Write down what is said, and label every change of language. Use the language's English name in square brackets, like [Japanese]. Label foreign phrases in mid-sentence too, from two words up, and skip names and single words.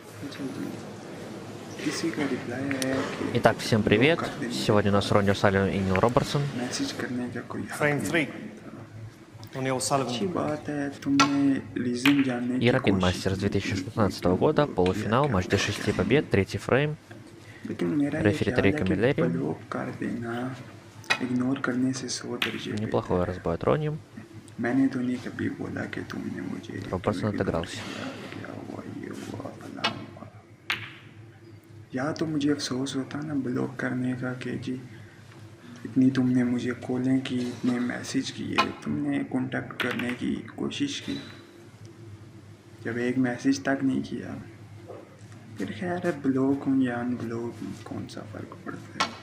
[Hindi] किसी का रिप्लाई आया कि [Russian] Итак, всем [Hindi] ब्लॉक [Russian] привет. [Hindi] कर देने के [Russian] Сегодня у нас [Hindi] बाद [Russian] Ронни О'Салливан и Нил Робертсон. [Hindi] मैसेज करने का कोई हक [Russian] Frame [Hindi] नहीं [Russian] 3. [Hindi] था। [Russian] O'Neill [Hindi] अच्छी [Russian] Sullivan. [Hindi] बात है तुमने रीजन जानने की [Russian] European [Hindi] कोशिश [Russian] Masters [Hindi] की कि [Russian] 2016 [Hindi] क्यों [Russian] года, [Hindi] ब्लॉक किया, [Russian] полуфинал, [Hindi] क्या [Russian] матч до [Hindi] हुआ [Russian] 6 [Hindi] क्या [Russian] побед, [Hindi] नहीं। [Russian] третий фрейм, [Hindi] लेकिन मेरा ये [Russian] рефери [Hindi] ख्याल [Russian] Тарик [Hindi] है कि [Russian] Камилleri. [Hindi] ब्लॉक कर देना इग्नोर करने से 100 दर्जे [Russian] Неплохой [Hindi] बेहतर है। [Russian] разбой от Ронни. [Hindi] मैंने तो नहीं कभी बोला कि तुमने मुझे [Russian] Робертсон [Hindi] इग्नोर [Russian] отыгрался. [Hindi] किया, क्या हुआ ये हुआ फलां हुआ। या तो मुझे अफसोस होता ना ब्लॉक करने का कि जी इतनी तुमने मुझे कॉलें की, इतने मैसेज किए, तुमने कांटेक्ट करने की कोशिश की, जब एक मैसेज तक नहीं किया फिर खैर है ब्लॉक हूँ या अनब्लॉक हूँ कौन सा फ़र्क पड़ता है।